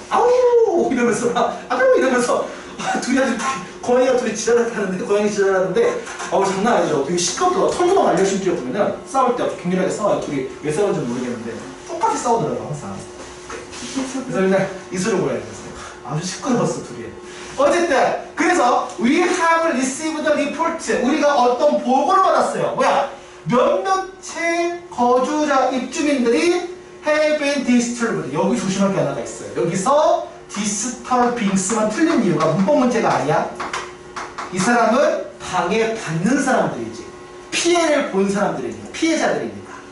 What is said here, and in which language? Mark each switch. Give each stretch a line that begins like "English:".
Korean: 아우 이러면서 아우 이러면서 고양이가 둘이 지랄하는데 고양이 지랄하는데 장난 아니죠. 되게 시끄럽더라고. 털도 막 알려심지어 보면은 싸울 때 아주 격렬하게 싸워요. 둘이 왜 싸우는지 모르겠는데 똑같이 싸우더라고 항상. 그래서 맨날 이소룡 고양이였어요. 아주 시끄러웠어 둘이. 어쨌든 그래서
English: we have received the report.
Korean: 우리가 어떤 보고를 받았어요. 뭐야? 몇몇의 거주자 입주민들이
English: have been disturbed.
Korean: 여기 조심할 게 하나가 있어요. 여기서 disturbings만 틀린 이유가 문법 문제가 아니야. 이 사람은 방해받는 사람들이지. 피해를 본 사람들이니까. 피해자들이니까.